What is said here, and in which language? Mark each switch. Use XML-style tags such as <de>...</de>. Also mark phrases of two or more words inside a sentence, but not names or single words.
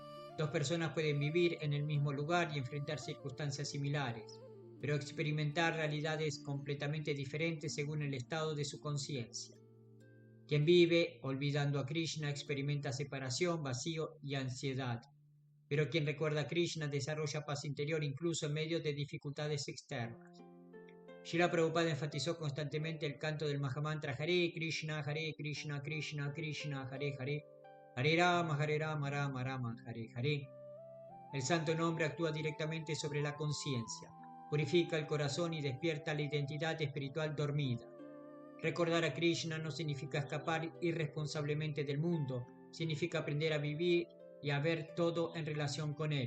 <es>Dos personas pueden vivir en el mismo lugar y enfrentar circunstancias similares, pero experimentar realidades completamente diferentes según el estado de su conciencia. Quien vive olvidando a Krishna experimenta separación, vacío y ansiedad, pero quien recuerda a Krishna desarrolla paz interior incluso en medio de dificultades externas. Srila Prabhupada enfatizó constantemente el canto del Mahamantra</es> <sa>Hare Krishna, Krishna Krishna, Hare Hare, Hare Rama, Rama Rama, Hare Hare.</sa> <es>El santo nombre actúa directamente sobre la conciencia, purifica el corazón y despierta la identidad espiritual dormida. Recordar a Krishna no significa escapar irresponsablemente del mundo, significa aprender a vivir y a ver todo en relación con él.</es>